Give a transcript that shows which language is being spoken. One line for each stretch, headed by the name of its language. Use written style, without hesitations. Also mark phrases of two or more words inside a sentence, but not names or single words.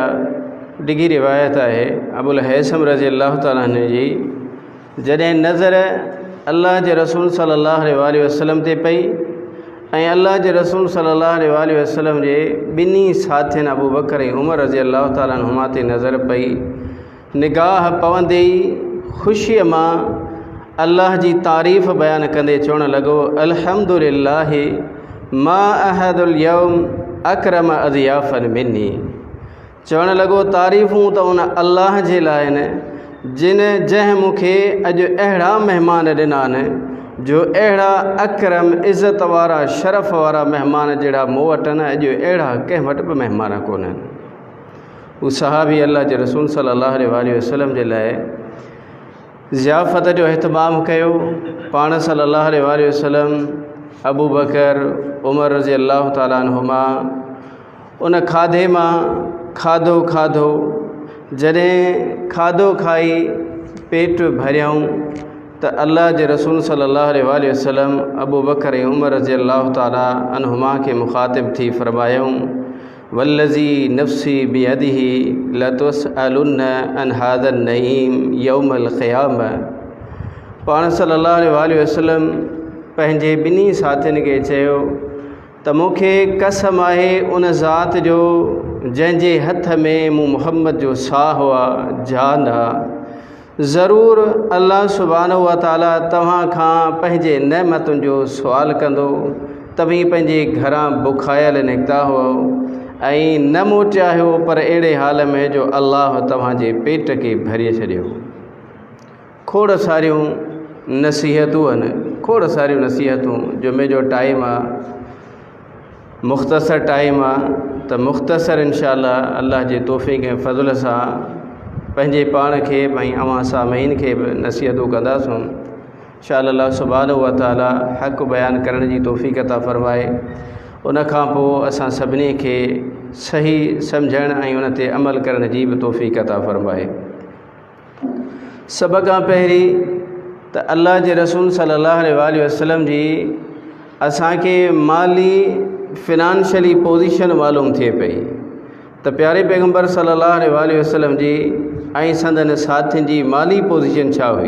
Sindhi: डिघी रिवायत आहे अबुल हैसम
Arabic: رضي الله تعالى
Sindhi: जी जॾहिं नज़र अल्लाह जे रसूल
Arabic: صلى الله عليه وسلم
Sindhi: ते पई ऐं अल्लाह जे रसूल
Arabic: صلى الله عليه وسلم
Sindhi: जे ॿिन्ही साथियुनि अबू बकर ऐं उमर
Arabic: رضي الله تعالى عنهما
Sindhi: ते नज़र पई। निगाह पवंदे ई ख़ुशीअ मां अल्लाह जी तारीफ़ बयान कंदे चवण लॻो
Arabic: الحمد لله ما أحد اليوم أكرم أضيافا مني.
Sindhi: चवण लॻो तारीफ़ूं त उन अल्लाह जे लाइ आहिनि जंहिं मूंखे अॼु अहिड़ा महिमान ॾिना आहिनि जो अहिड़ा अकरम इज़त वारा शरफ़ वारा महिमान जहिड़ा मूं वटि आहिनि अॼु अहिड़ा कंहिं वटि बि महिमान कोन्हनि। हू सहाबी अल्लाह जे रसूल
Arabic: صلى الله عليه وسلم
Sindhi: जे लाइ ज़ियाफ़त जो अहतमाम कयो। पाण
Arabic: صلى الله عليه وسلم,
Sindhi: अबू बकर, उमर
Arabic: رضي الله تعالى عنهما
Sindhi: उन खाधे मां खाधो जॾहिं खाधो खाई पेट भरियऊं त अल्लाह जे रसूल
Arabic: صلى الله عليه وسلم
Sindhi: अबू बकर ऐं उमर
Arabic: رضي الله تعالى عنهما
Sindhi: खे मुख़ातिब थी फरमायूं,
Arabic: والذي نفسي بيده لتسألن عن هذا النعيم يوم القيامة.
Sindhi: पाण
Arabic: صلى الله عليه وسلم
Sindhi: पंहिंजे ॿिन्ही साथियुनि खे चयो त मूंखे कसम आहे उन ज़ात जो जंहिंजे हथ में मूं मुहम्मद जो साहु आहे, जान आहे, ज़रूरु
Arabic: الله سبحانه وتعالى
Sindhi: तव्हां खां पंहिंजे नेमतुनि जो सुवाल कंदो। तव्हीं पंहिंजे घरां बुखायल निकिता हुओ ऐं न मोटिया हो, पर अहिड़े हाल में जो अल्लाह तव्हांजे पेट खे भरे छॾियो। खोड़ सारियूं नसीहतूं आहिनि, खोड़ सारियूं नसीहतूं। जुमे जो टाइम आहे, मुख़्तसर टाइम आहे, त मुख़्तसर इंशाअल्लाह अल्लाह जे तौफ़ीक़ ऐं फ़ज़ल सां पंहिंजे पाण खे ऐं अवां सामईन खे बि नसीहतूं कंदासूं। इंशाअल्लाह
Arabic: الله سبحانه وتعالى
Sindhi: हक़ बयान करण जी तौफ़ीक़ अता फ़रमाए। उन खां पोइ असां सभिनी खे सही सम्झण ऐं उन ते अमल करण जी बि तौफ़ीक़ अता फ़रमाए। सभ खां पहिरीं त अल्लाह जे रसूल
Arabic: صلى الله عليه وسلم
Sindhi: जी असांखे माली
English: financially position
Sindhi: मालूम थिए पई त प्यारे पैगम्बर
Arabic: صلى الله عليه وسلم
Sindhi: जी ऐं संदन साथियुनि जी माली पोज़ीशन छा हुई।